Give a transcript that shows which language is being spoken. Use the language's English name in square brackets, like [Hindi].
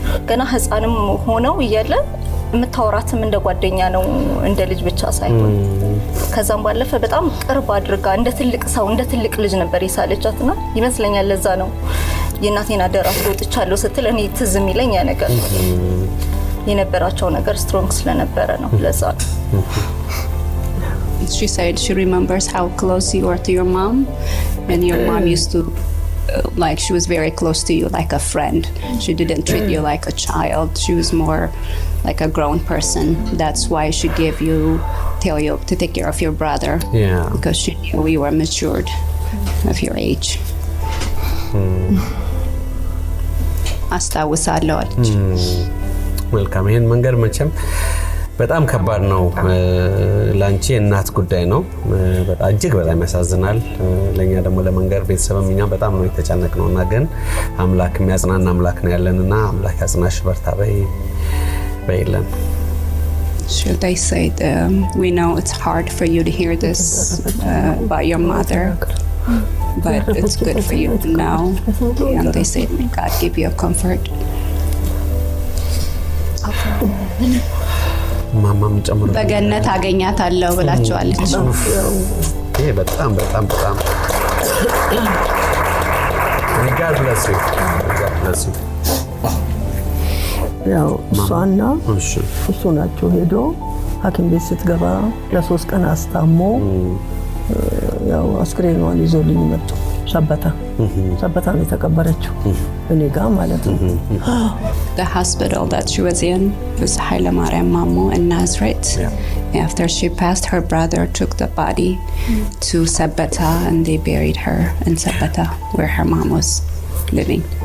[Amharic] ገና ህፃንም ሆነው እያለ የምታወራትም እንደ ጓደኛ ነው እንደ ልጅ ብቻ ሳይሆን ከዛም ባለፈ በጣም ቅርብ አድርጋ እንደ ትልቅ ሰው እንደ ትልቅ ልጅ ነበር የሳለቻትና ይመስለኛል። ለዛ ነው የእናቴን አደራ ወጥቻለሁ ስትል እኔ ትዝ የሚለኝ ያ ነገር የነበራቸው ነገር ስትሮንግ ስለነበረ ነው። ለዛ [English] She said she remembers how close you were to your mom, and your mom used to like she was very close to you like a friend. She didn't treat you like a child. She was more like a grown person. That's why she gave you tell you to take care of your brother. Yeah. Because she knew you were matured of your age. [Amharic] አስታውሳለሁ አለች። መልካም ይሄን መንገር መቼም በጣም ከባድ ነው። ላንቺ እናት ጉዳይ ነው። በጣም እጅግ በጣም ያሳዝናል። ለኛ ደግሞ ለመንገር ቤተሰብም እኛ በጣም ነው የተጨነቅነውና ግን አምላክ የሚያጽናና አምላክ ነው ያለንና አምላክ ያጽናሽ በርታ በይለን። [English] Should I say we know it's hard for you to hear this about your mother, but it's good for you to know. And they say, may God give you a comfort. [Amharic] ማማም ጨምሮ በገነት አገኛታለሁ ብላችኋለች። ይሄ በጣም በጣም በጣም [English] God bless you. God bless you. [Amharic] ያው እሷና እሱ ናቸው ሄዶ ሐኪም ቤት ስትገባ ለ3 ቀን አስታሞ ያው አስክሬኗን ይዞልኝ መጡ። ሰበታ ነው የተቀበረችው እኔ ጋር ማለት ነው። [English] The hospital that she was in was Haile Mariam Mammo in Nazareth. After she passed, her brother took the body to Sabata and they buried her in Sabata where her mom was living.